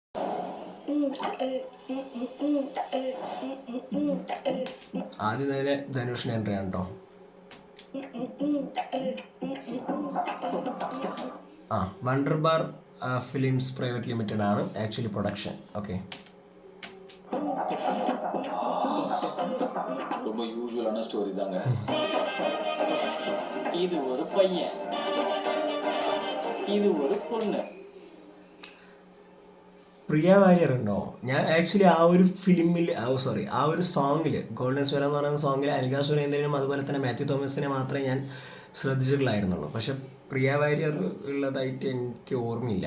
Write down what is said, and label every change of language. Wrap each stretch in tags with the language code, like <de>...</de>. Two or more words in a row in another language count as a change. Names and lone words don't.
<ml>ആദ്യം തന്നെ ധനുഷിന് എൻട്രി ആണ് കേട്ടോ. വണ്ടർ ബാർ ഫിലിംസ് പ്രൈവറ്റ് ലിമിറ്റഡ് ആണ്</ml> <en>actually production.</en> <ml>ഓക്കെ,</ml> <ta>ரொம்ப யூசுவலான ஸ்டோரி தாங்க. இது ஒரு பையன், இது ஒரு பொண்ணு.</ta> <ml>പ്രിയ വാര്യർ ഉണ്ടോ? ഞാൻ ആക്ച്വലി ആ ഒരു ഫിലിമിൽ ആ ഒരു സോങ്ങിൽ, ഗോൾഡൻ സ്പെയർ എന്ന് പറയുന്ന സോങ്ങിൽ അനിക സുരേന്ദ്രനും അതുപോലെ തന്നെ മാത്യു തോമസിനെ മാത്രമേ ഞാൻ ശ്രദ്ധിച്ചിട്ടുള്ളായിരുന്നുള്ളൂ. പക്ഷെ പ്രിയ വാര്യർ ഉള്ളതായിട്ട് എനിക്ക് ഓർമ്മയില്ല.</ml>